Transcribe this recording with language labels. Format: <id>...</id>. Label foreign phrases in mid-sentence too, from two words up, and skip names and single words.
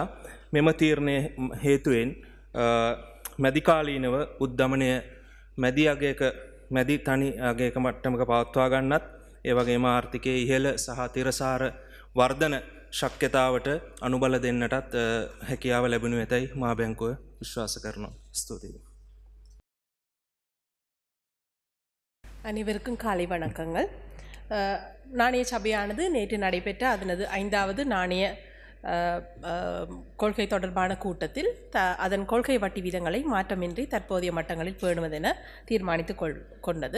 <si>මෙම තීරණය හේතුවෙන් මැදිකාලීනව උද්ධමනය මැදි තනි අගයක මට්ටමක පවත්වා ගන්නත් ඒ වගේම ආර්ථිකයේ ඉහළ සහ තිරසාර වර්ධන ශක්්‍යතාවට අනුබල දෙන්නටත් හැකියාව ලැබෙනු ඇතැයි මහ බැංකුව විශ්වාස කරනවා. ස්තුතියි.</si> <ta>அனைவருக்கும் காலை வணக்கங்கள். நாணய சபையானது நேற்று நடைபெற்ற அதனது 5வது நாணய கொள்கை தொடர்பான கூட்டத்தில் அதன் கொள்கை வட்டி வீதங்களை மாற்றமின்றி தற்போதைய மட்டங்களில் பேணுவதென தீர்மானித்து கொண்டது.</ta>